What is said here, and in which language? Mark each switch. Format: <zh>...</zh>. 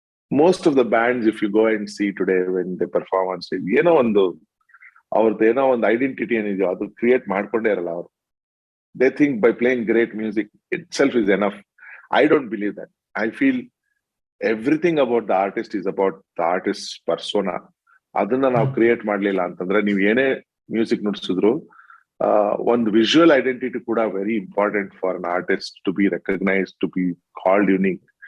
<en>most of the bands, if you go and see today when they perform on stage,</en> <kn>ಅವ್ರದ್ದು ಏನೋ ಒಂದು identity ಏನಿದೆಯೋ ಅದು create ಮಾಡ್ಕೊಂಡೇ ಇರಲ್ಲ ಅವರು.</kn> <en>they think by playing great music itself is enough. I don't believe that. I feel everything about the artist is about the artist's persona.</en> <kn>ಅದನ್ನ ನಾವು create ಮಾಡ್ಲಿಲ್ಲ ಅಂತಂದ್ರೆ ನೀವು ಏನೇ ಮ್ಯೂಸಿಕ್ ನುಡಿಸಿದ್ರು ಒಂದು ವಿಜುವಲ್ ಐಡೆಂಟಿಟಿ ಕೂಡ</kn> <en>Very important for an artist to be recognise, to be called unique.</en>